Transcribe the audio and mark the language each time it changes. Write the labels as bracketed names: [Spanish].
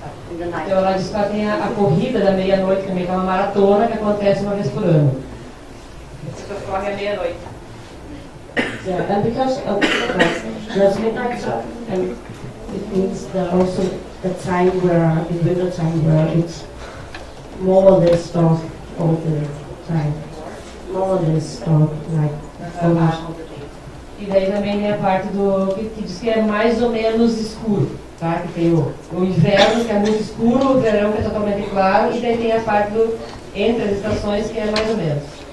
[Portuguese] Então ela diz que ela tem a corrida da meia-noite também, que é uma maratona que acontece uma vez por ano. As pessoas correm à meia-noite. [English] Yeah, and because of there's midnight sun, and it means that also the time where in winter time where it's more or less dark all the time, more or less dark, like almost. [Portuguese] E daí também tem a parte do que diz que é mais ou menos escuro, tá? Que tem o inverno que é muito escuro, o verão que é totalmente claro, e daí tem a parte do entre as estações que é mais ou menos.